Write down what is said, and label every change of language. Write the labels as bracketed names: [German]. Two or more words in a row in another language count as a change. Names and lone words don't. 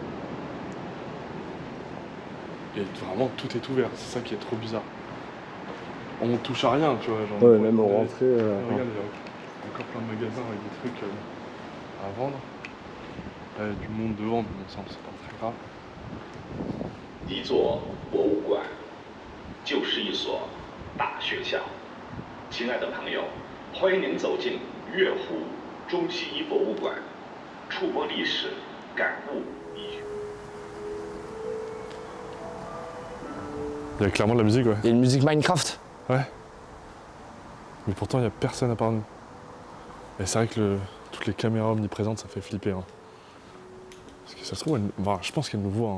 [French] Et vraiment, tout est ouvert, c'est ça qui est trop bizarre. On touche à rien, tu vois. Genre, Ouais, même au rentrée. Regarde, il y a encore plein de magasins avec des trucs à vendre. Là, il y a du monde devant, mais bon, ça, c'est pas très grave. [Chinese] 一座博物馆就是一所大学校。亲爱的朋友，欢迎您走进月湖中西医博物馆，触摸历史，感悟医学。 [French] Il y a clairement de la musique, ouais. Il y a une musique Minecraft. Ouais. Mais pourtant, il n'y a personne à part nous. Et c'est vrai que toutes les caméras omniprésentes, ça fait flipper. Hein. Parce que ça se trouve, je pense qu'elles nous voient.